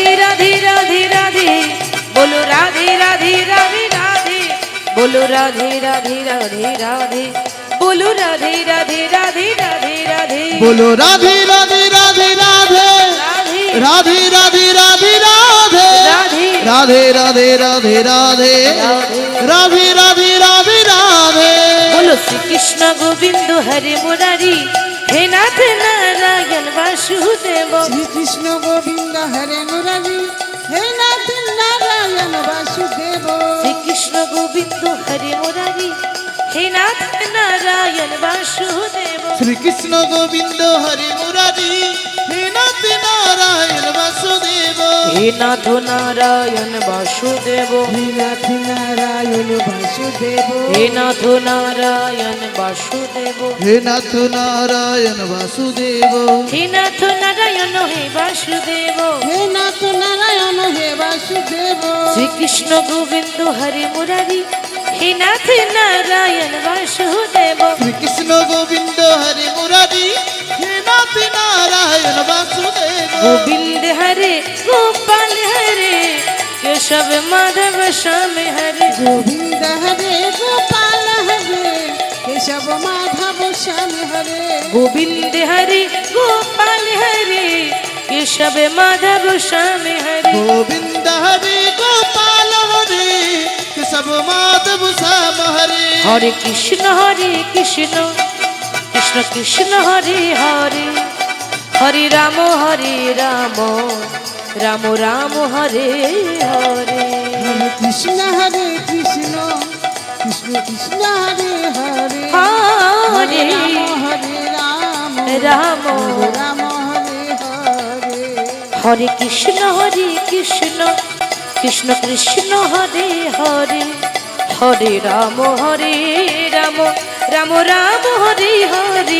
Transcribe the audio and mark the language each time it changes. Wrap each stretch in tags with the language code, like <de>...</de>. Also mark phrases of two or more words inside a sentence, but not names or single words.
<bn>রাধে রাধে রাধে রাধে বলো রাধে রাধে রাধে রাধে বলো রাধে রাধে রাধে রাধে বলো রাধে রাধে রাধে রাধে রাধে বলো রাধে রাধে রাধে রাধে রাধে রাধে রাধে রাধে রাধে রাধে রাধে রাধে রাধে রাধে রাধে রাধে</bn> <sa>बोलो श्री कृष्ण गोविंद हरे मुरारी हे नाथ नारायण वासुदेव শ্রী কৃষ্ণ গোবিন্দ হরে মুরারি হে নাথ নারায়ণ বাসুদেব श्री कृष्ण गोविंद हरे मुरारी हे नाथ नारायण वासुदेव শ্রীকৃষ্ণ গোবিন্দ হরে মুরারি হে নাথ নারায়ণ বাসুদেব हे नाथ नारायण वासुदेव হে নাথ নারায়ণ বাসুদেব हे नाथ नारायण वासुदेव হে নাথ নারায়ণ বাসুদেব हे नाथ नारायण हे वासुदेव হে নাথ নারায়ণ হে বাসুদেব श्री कृष्ण गोविंद हरे मुरारी हे नाथ नारायण वासुदेव শ্রীকৃষ্ণ গোবিন্দ হরে মুরারি হে নাথ নারায়ণ বাসুদেব गोविंद हरे गोपाल हरे केशव माधव श्याम हरे গোবিন্দ হরে গোপাল হরে কেশব মাধব শ্যাম হরে गोविंद हरे गोपाल हरे केशव माधव श्याम हरे गोविंद हरे गोपाल हरे केशव माधव श्याम हरे हरे कृष्ण कृष्ण कृष्ण हरे हरे हरे राम রাম রাম হরে হরে হরে কৃষ্ণ কৃষ্ণ কৃষ্ণ হরে হরে হরে রাম রাম রাম হরে হরে হরে কৃষ্ণ কৃষ্ণ কৃষ্ণ হরে হরে হরে রাম রাম রাম রাম হরে হরে</sa>